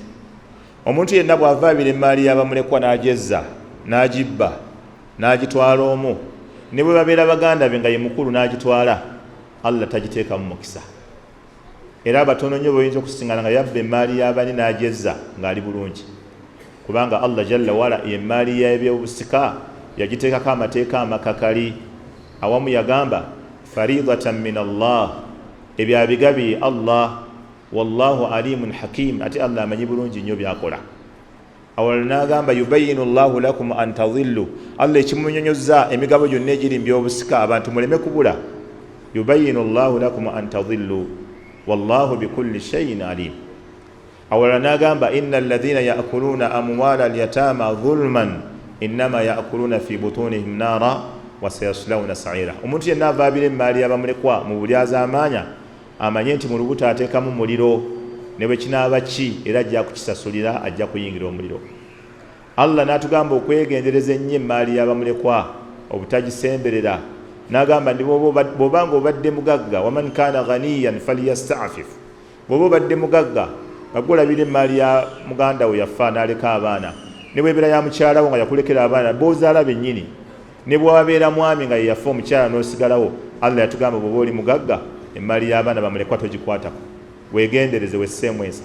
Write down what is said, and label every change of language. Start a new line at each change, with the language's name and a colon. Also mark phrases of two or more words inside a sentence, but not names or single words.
Ganda: Omuntu yenna bw'avaabira emmaali y'abamulekwa n'agezza n'agibba n'agitwala omu ne bwe babeera baganda be nga ye mukulu n'agitwala, Allah tagiteekamu mukisa. Era abatono nnyo boyinza okusingana nga yabba emmaali y'abani n'agyezza ng'ali bulungi, kubanga Allah
Arabic: جل وعلا
Ganda: emmaali y'ebyobusika yagiteekako amateeka amakakali. Awamu yagamba
Arabic: فريضة من الله,
Ganda: ebyabigabi Allah,
Arabic: والله عليم حكيم,
Ganda: ate Allah amanyi bulungi nnyo byakola. Awalala n'agamba
Arabic: يبين الله لكم أن تضلوا,
Ganda: Allah ekimunyonyozza emigabo gyonna egiri mu byobusika abantu muleme kubula.
Arabic: يبين الله لكم أن تضلوا والله بكل شيء عليم.
Ganda: Awalala n'agamba
Arabic: إن الذين يأكلون أموال اليتامى ظلما إنما يأكلون في بطونهم نارا وسيصلون سعيرا.
Ganda: Omuntu yenna avaabira emmaali y'abamulekwa mu bulyaza amaanya amanye nti mu lubuto ateekamu muliro, ne bwe kinaaba ki era ajja kukisasulira, ajja kuyingira omuliro. Allah n'atugamba okwegendereza ennyo emmaali y'abamulekwa, obutagisemberera. N'agamba ndi bw'obanga obadde mugagga,
Arabic: ومن كان غنيا فليستعفف,
Ganda: bw'oba obadde mugagga nga gwolabira emmaali ya muganda we yafa n'aleka abaana, ne bw'ebeera ya mukyala wo nga yakulekera abaana b'ozaala bennyini, ne bw'abeera mwami nga ye yafa omukyala n'osigalawo, Allah yatugamba bw'oba oli mugagga emmaali y'abaana bamulekwa togikwatako, weegendereze wesseemwesa.